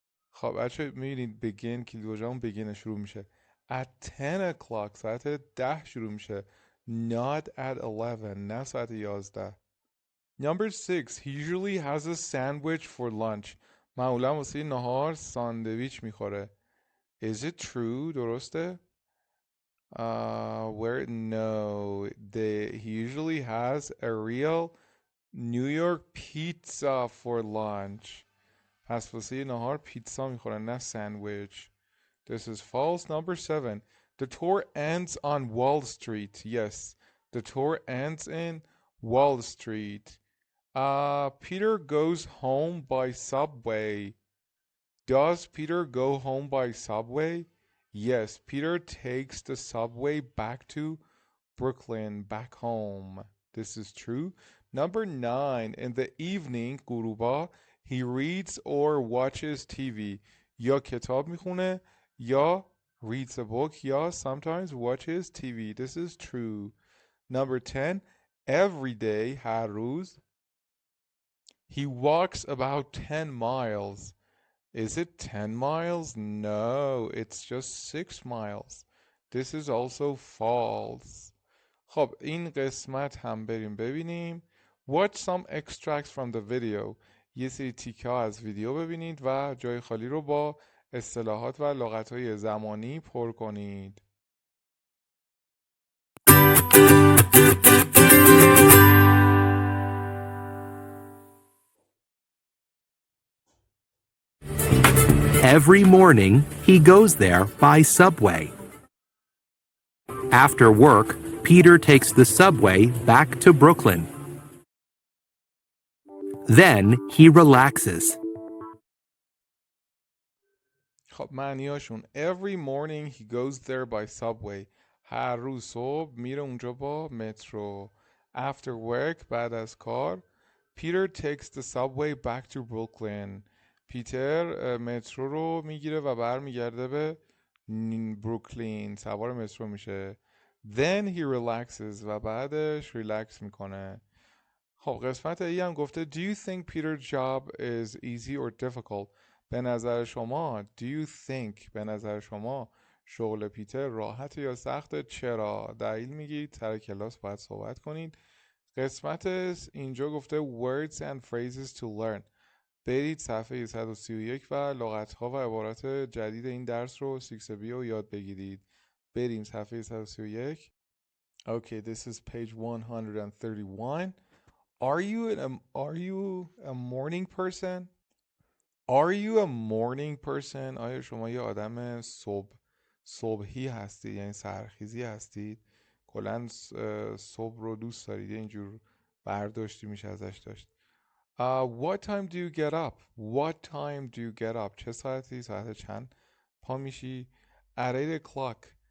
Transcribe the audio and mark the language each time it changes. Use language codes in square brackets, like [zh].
[fa] خب بچه میبینید begin کلیدواژه‌مون begin شروع میشه. [en] At 10 o'clock [fa] ساعت 10 شروع میشه. [en] Not at 11. [fa] نه ساعت 11. [en] Number 6. He usually has a sandwich for lunch. [fa] معمولا واسه نهار ساندویچ میخوره. [en] Is it true؟ [fa] درسته؟ [en] Where? No. He usually has a real New York pizza for lunch. [fa] پس واسه نهار پیتزا میخورن نه ساندویچ. [en] This is false. Number 7. The tour ends on Wall Street. Yes. The tour ends in Wall Street. Peter goes home by subway. Does Peter go home by subway? Yes. Peter takes the subway back to Brooklyn, back home. This is true. Number 9. In the evening, [fa] غروبا, [en] he reads or watches TV. [fa] یا کتاب میخونه یا [en] reads a book یا sometimes watches TV. This is true. Number 10. Every day, [fa] هر روز, [en] he walks about 10 miles. Is it 10 miles? No, it's just 6 miles. This is also false. [fa] خب این قسمت هم بریم ببینیم. [en] Watch some extracts from the video. [fa] یه سری تیکه ها از ویدیو ببینید و جای خالی رو با اصطلاحات و لغت‌های زمانی پر کنید. [en] Every morning, he goes there by subway. After work, Peter takes the subway back to Brooklyn. Then he relaxes. [fa] خب معنیاشون [en] Every morning he goes there by subway. [fa] هر روز صبح میره اونجا با مترو. [en] After work [fa] بعد از کار [en] Peter takes the subway back to Brooklyn. [fa] پیتر مترو رو میگیره و برمیگرده به بروکلین. سوار مترو میشه. [en] Then he relaxes [fa] و بعدش ریلکس میکنه. خب قسمت ای هم گفته [en] Do you think Peter's job is easy or difficult? [fa] به نظر شما [en] Do you think [fa] به نظر شما شغل پیتر راحت یا سخته؟ چرا؟ دلیل میگید سر کلاس باید صحبت کنید. قسمت اینجا گفته [en] Words and phrases to learn. [fa] برید صفحه 131 و لغت‌ها و عبارات جدید این درس رو 6B رو یاد بگیرید. بریم صفحه 131. [en] Okay, this is page 131. Are you a morning person? Are you a morning person? [fa] آیا شما یه آدم صبحی هستید؟ یعنی سحرخیزی هستید؟ کلاً صبح رو دوست دارید؟ اینجور برداشتی میشه ازش داشت. [en] What time do you get up? What time do you get up? [fa] چه ساعتی؟ ساعت چند پا میشی؟ [en] At 8 o'clock.